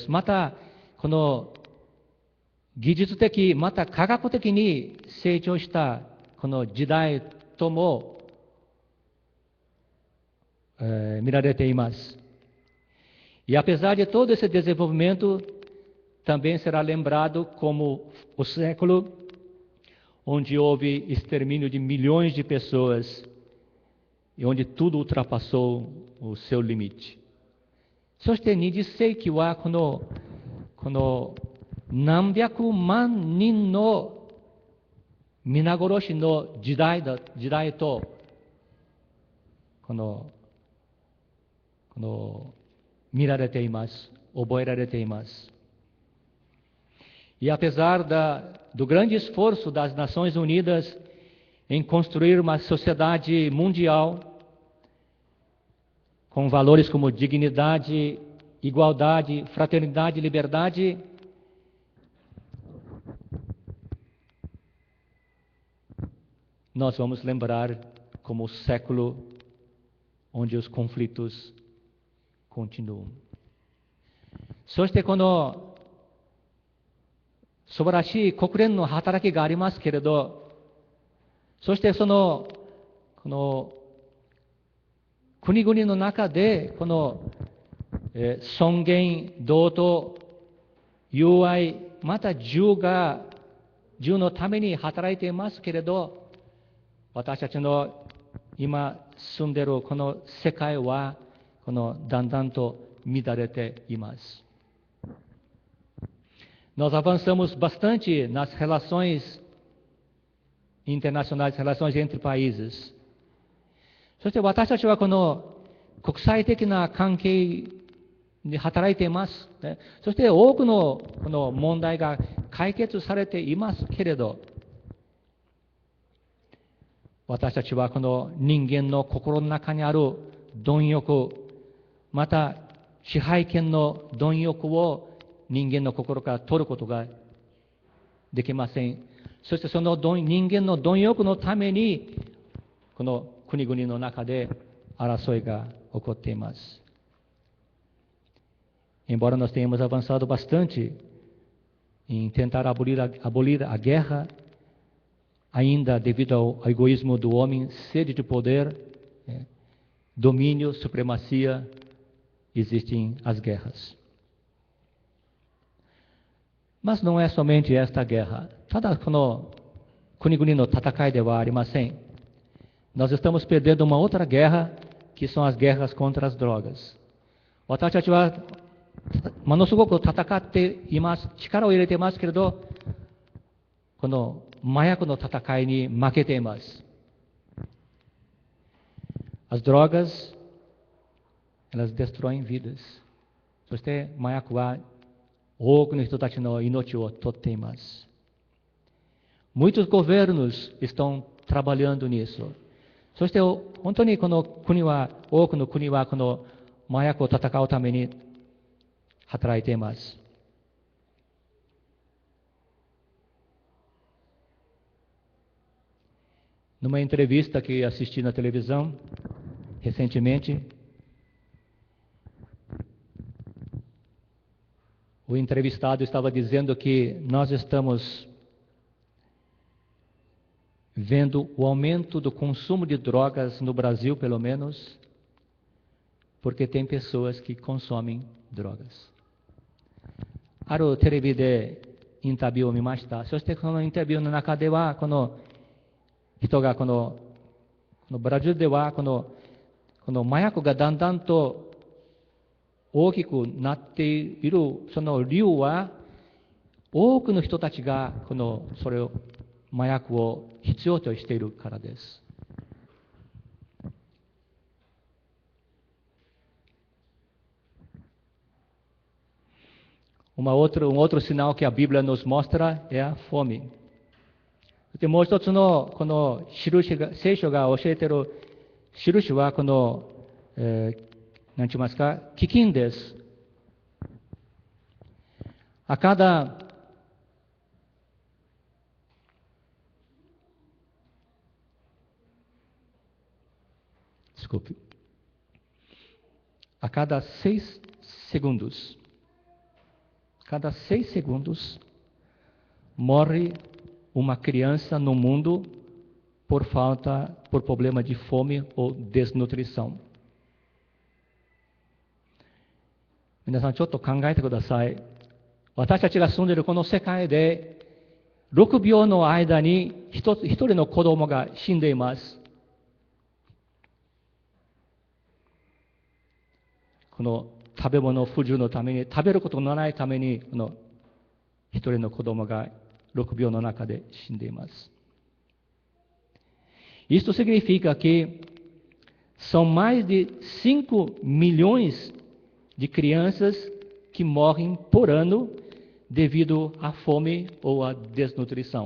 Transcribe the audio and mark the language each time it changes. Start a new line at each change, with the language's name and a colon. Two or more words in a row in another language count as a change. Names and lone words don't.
Japanese: またこの技術的、また科学的に成長したこの時代とも、見られています。
Portuguese: E apesar de todo esse desenvolvimento, também será lembrado como o século onde houve extermínio de milhões de pessoas e onde tudo ultrapassou o seu limite.
Japanese: そして20世紀はこの何百万人の皆殺しの時代と見られています、覚えられています
Portuguese: 。E apesar do grande esforço das Nações Unidas em construir uma sociedade mundial com valores como dignidade, igualdade, fraternidade e liberdade, nós vamos lembrar como o século onde os conflitos continuam.
Japanese: そしてこの素晴らしい国連の働きがありますけれど、そしてこの国々の中でこの尊厳、同等、友愛、また自由のために働いていますけれど、私たちの今住んでいるこの世界はだんだんと乱れています。
Portuguese: Nós avançamos bastante nas relações internacionais, relações entre países.
Japanese: そして私たちはこの国際的な関係に働いています。そして多くのこの問題が解決されていますけれど、私たちはこの人間の心の中にある貪欲、また支配権の貪欲を人間の心から取ることができません。そしてその人間の貪欲のために、この国々の中で争いが起こっています。
Portuguese: Embora nós tenhamos avançado bastante em tentar abolir a guerra, ainda devido ao egoísmo do homem, sede de poder, domínio, supremacia, existem as guerras. Mas não é somente esta guerra.
Japanese: ただこの国々の戦いではありません。
Portuguese: Nós estamos perdendo uma outra guerra, que são as guerras contra as drogas.
Japanese: 私たちはものすごく戦っています。力を入れていますけれど、この麻薬の戦いに負けています。
Portuguese: As drogas, elas destroem vidas.
Japanese: そして麻薬は多くの人たちの命を取っています。
Portuguese: Muitos governos estão trabalhando nisso.
Japanese: そして本当にこの国は、多くの国はこの麻薬を戦うために働いています
Portuguese: 。Numa entrevista que assisti na televisão recentemente, o entrevistado estava dizendo que nós estamos vendo o aumento do consumo de drogas no Brasil, pelo menos, porque tem pessoas que consomem drogas.
Japanese: あるテレビでインタビューを見ました。そしてこのインタビューの中では、この人がこのブラジルではこの麻薬がだんだんと大きくなっているその理由は、多くの人たちがそれを麻薬を必要としているからです。
Portuguese: Um outro sinal que a Bíblia nos mostra é a fome.
Japanese: でもう一つのこの印が、聖書が教えている印はこの、何て言いますか、飢饉です。
Portuguese: A cada seis segundos morre uma criança no mundo por problema de fome ou desnutrição.
Japanese: 皆さんちょっと考えてください。私たちが住んでいるこの世界で6秒の間に一人の子供が死んでいます。この食べ物不自由のために、食べることのないために、この一人の子供が6秒の中で死んでいます。
Portuguese: Isso significa que são mais de 5 milhões de crianças que morrem por ano devido à fome ou à desnutrição.